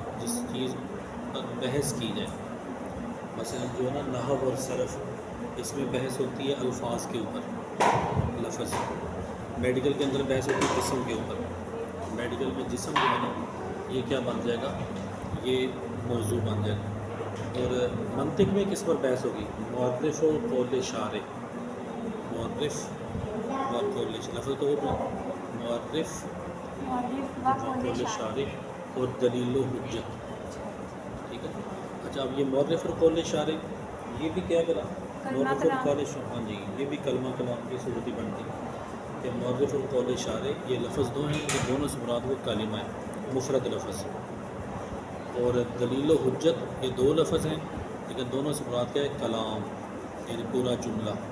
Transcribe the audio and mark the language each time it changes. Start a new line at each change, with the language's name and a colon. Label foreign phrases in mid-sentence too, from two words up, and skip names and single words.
Urdu: جس چیز پر بحث کی جائے، مثلا جو ہے نا نحو اور صرف، اس میں بحث ہوتی ہے الفاظ کے اوپر، لفظ۔ میڈیکل کے اندر بحث ہوتی ہے جسم کے اوپر، میڈیکل میں جسم جو ہے نا یہ کیا بن جائے گا، یہ موضوع بن جائے گا۔ اور منطق میں کس پر بحث ہوگی؟ معرف و قول شارع، معرف و قول شارع، لفظ تو ہوگا معرف مؤلف و و قول قول شارع۔ شارع اور دلیل و حجت، ٹھیک ہے۔ اچھا اب یہ معرف اور قول شارع یہ بھی کیا کرا، کلمہ معرف اور کلام۔ قول شارع، ہاں جی یہ بھی کلمہ کلام کی صورت ہی بنتی ہے کہ معرف اور قول شارع یہ لفظ دو ہیں، یہ دونوں سے مراد وہ کلمہ ہے، مفرد لفظ، اور دلیل و حجت یہ دو لفظ ہیں لیکن دونوں سے مراد کیا ہے، کلام، یعنی پورا جملہ۔